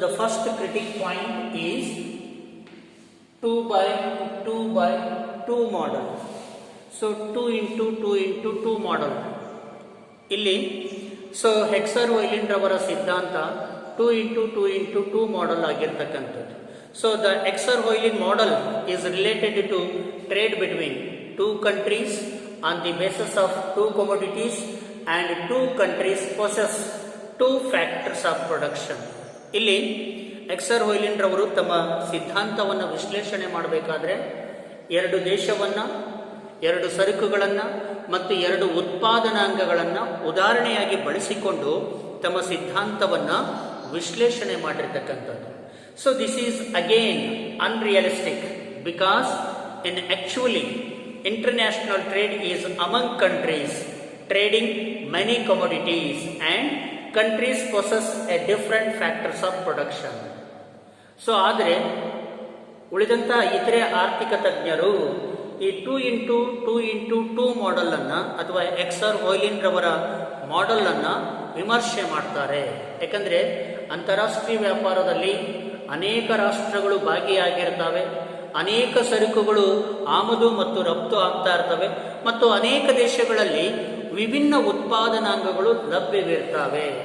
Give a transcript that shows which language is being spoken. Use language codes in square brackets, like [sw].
[en] The first critic point is 2x2 model. [kn] 2x2 model ಇಲ್ಲಿ ಎಕ್ಸರ್-ಹೊಯ್ಲಿನ್ ರವರ ಸಿದ್ಧಾಂತ 2x2 ಮಾಡೆಲ್ ಆಗಿರ್ತಕ್ಕಂಥದ್ದು. [en] The Heckscher Ohlin model is related to trade between two countries on the basis of two commodities and two countries possess two factors of production. [kn] ಇಲ್ಲಿ ಎಕ್ಸರ್-ಹೊಯ್ಲಿನ್ ರವರು ತಮ್ಮ ಸಿದ್ಧಾಂತವನ್ನು ವಿಶ್ಲೇಷಣೆ ಮಾಡಬೇಕಾದ್ರೆ ಎರಡು ದೇಶವನ್ನು, ಎರಡು ಸರಕುಗಳನ್ನು ಮತ್ತು ಎರಡು ಉತ್ಪಾದನಾಂಗಗಳನ್ನು ಉದಾಹರಣೆಯಾಗಿ ಬಳಸಿಕೊಂಡು ತಮ್ಮ ಸಿದ್ಧಾಂತವನ್ನು ವಿಶ್ಲೇಷಣೆ ಮಾಡಿರ್ತಕ್ಕಂಥದ್ದು. [en] This is again unrealistic because in actually international trade is among countries trading many commodities and countries possess a different factors of production. [kn] ಆದರೆ ಉಳಿದಂಥ ಇತರೆ ಆರ್ಥಿಕ ತಜ್ಞರು ಈ 2x2 ಮಾಡೆಲ್ ಅನ್ನು ಅಥವಾ ಎಕ್ಸರ್-ಹೊಯ್ಲಿನ್ ರವರ ಮಾಡೆಲ್ ಅನ್ನು ವಿಮರ್ಶೆ ಮಾಡ್ತಾರೆ. ಯಾಕಂದ್ರೆ ಅಂತಾರಾಷ್ಟ್ರೀಯ ವ್ಯಾಪಾರದಲ್ಲಿ ಅನೇಕ ರಾಷ್ಟ್ರಗಳು ಭಾಗಿಯಾಗಿರ್ತವೆ, ಅನೇಕ ಸರಕುಗಳು ಆಮದು ಮತ್ತು ರಫ್ತು ಆಗ್ತಾ ಇರ್ತವೆ ಮತ್ತು ಅನೇಕ ದೇಶಗಳಲ್ಲಿ ವಿಭಿನ್ನ ಉತ್ಪಾದನಾಂಗಗಳು ಲಭ್ಯವಿರ್ತವೆ.